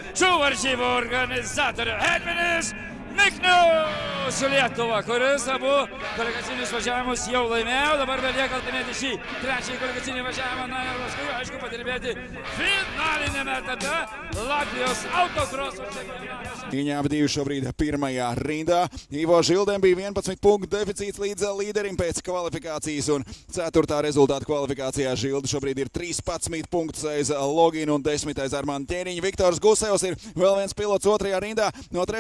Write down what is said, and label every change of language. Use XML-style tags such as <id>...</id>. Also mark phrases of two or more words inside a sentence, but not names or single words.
<lt>Šių varžybų organizatorių Edvinis Miknius su Lietuva, kuris abu kvalifikacinius važiavimus jau laimėjo. Dabar belieka laimėti šį trečiąjį kvalifikacinį važiavimą. Na ir paskui, aišku, padirbėti finalinėme etape Latvijos autokroso čempionate.</lt> <lv>Viņi abi šobrīd pirmajā rindā. Ivo Žildem bija 11 punktu deficīts līdz līderim pēc kvalifikācijas un 4. rezultāta kvalifikācijā. Žilda šobrīd ir 13 punktus aiz Loginu un 10. aiz Armandu Ķēniņu. Viktors Gusevs ir vēl viens pilots 2. rindā. No 3.</lv>